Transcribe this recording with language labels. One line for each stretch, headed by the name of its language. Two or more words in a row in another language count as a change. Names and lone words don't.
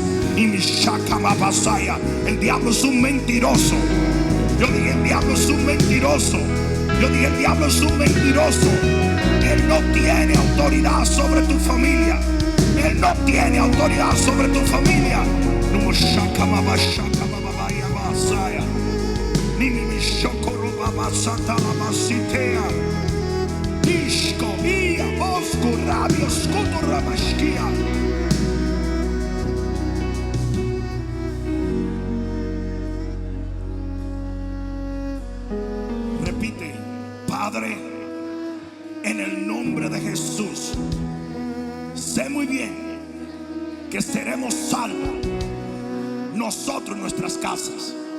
Spanish: Y mi Shakamabasaya. El diablo es un mentiroso. Yo dije: el diablo es un mentiroso. Yo dije: el diablo es un mentiroso. Él Él no tiene autoridad sobre tu familia. Él no tiene autoridad sobre tu familia. No shaka baba shaka baba ya basaya. Ni mi shokoro baba sata baba sitea. Ishko ia osku rabio skuto rabashkia. Repite: Padre, en el nombre de Jesús, sé muy bien que seremos salvos nosotros y nuestras casas.